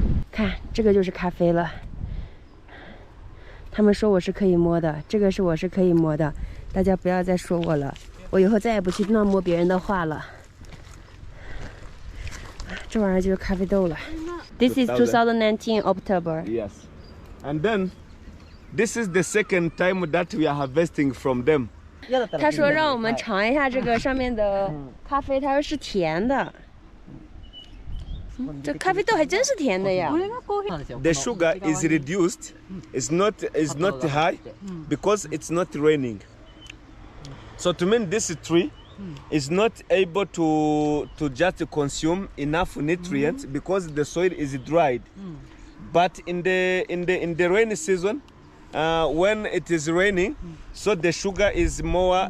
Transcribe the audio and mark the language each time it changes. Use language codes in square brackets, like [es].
[zh] 看，这个就是咖啡了。他们说我是可以摸的，这个是我是可以摸的，大家不要再说我了，我以后再也不去乱摸别人的话了。这玩意儿就是咖啡豆了。 [en] This is 2019 October. Yes. And then this is the second time that we are harvesting from them. [zh] 他说让我们尝一下这个上面的咖啡，他说是甜的。这咖啡豆还真是甜的呀。 [en] The sugar is reduced. It's not high because it's not raining. So to mean this tree is not able to just consume enough nutrients because the soil is dried. But in the rainy season, when it is raining, so the sugar is more.